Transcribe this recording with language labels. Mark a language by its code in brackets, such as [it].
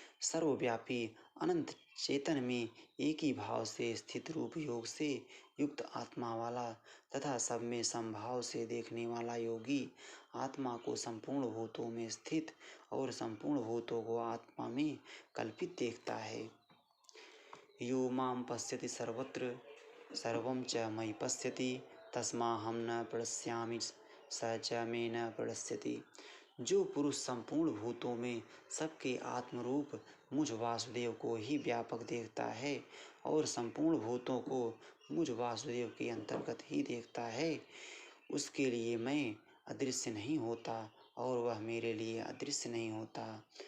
[hi] सर्वव्यापी अनंत चेतन में एक ही भाव से स्थित रूप योग से युक्त आत्मा वाला तथा सब में समभाव से देखने वाला योगी आत्मा को संपूर्ण भूतों में स्थित और संपूर्ण भूतों को आत्मा में कल्पित देखता है। [sa] यो माम पश्यति सर्वत्र सर्वं च मयि पश्यति तस्माहं न प्रणश्यामि स च मे न प्रणश्यति। [hi] जो पुरुष संपूर्ण भूतों में सबके आत्मरूप मुझ वासुदेव को ही व्यापक देखता है और संपूर्ण भूतों को मुझ वासुदेव के अंतर्गत ही देखता है, उसके लिए मैं अदृश्य नहीं होता और वह मेरे लिए अदृश्य नहीं होता।